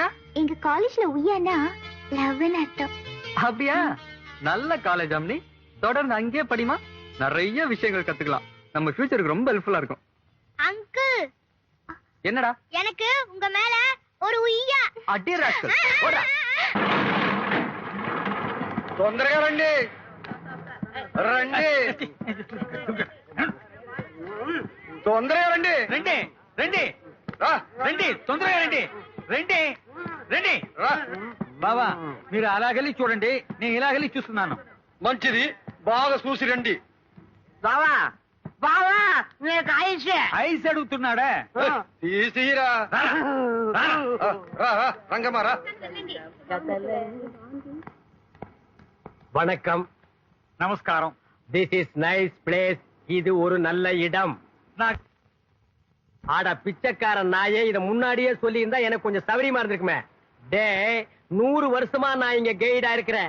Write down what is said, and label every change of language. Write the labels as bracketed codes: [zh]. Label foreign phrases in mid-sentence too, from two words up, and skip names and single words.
[ta] எங்க காலேஜ்ல உய்யானா லவ்னு அர்த்தம். அப்படியா? நல்ல காலேஜ் அம்னி, தொடர்ந்து அங்கேயே படிமா. நிறைய விஷயங்கள் கத்துக்கலாம். நம்ம ஃபியூச்சருக்கு ரொம்ப ஹெல்ப்ஃபுல்லா இருக்கும். அங்கிள், என்னடா? எனக்கு உங்க மேல ஒரு உய்யா. அடி ராஸ்கல், போடா. [te] తొందరగా రండి రండి తొందరగా రండి రండి రండి రా రండి తొందరగా రండి రండి రండి రా బావా మీరు అలాగెళ్ళి చూడండి నేను ఇలాగెళ్ళి చూస్తున్నాను మంచిది బాగా చూసి రండి బావా బావా నీకు ఐస్ ఐస్ అడుగుతున్నాడా తీసిరా రంగమ్మ రా [ta] வணக்கம். நமஸ்காரம். [en] This is nice place. [ta] இது ஒரு நல்ல இடம். ஆடா பிச்சைக்காரன் நாயே, இத முன்னாடியே சொல்லி இருந்தா எனக்கு கொஞ்சம் சௌரியமா இருந்திருக்குமே. டே 100 வருஷமா நான் இங்க கைடா இருக்கிறேன்.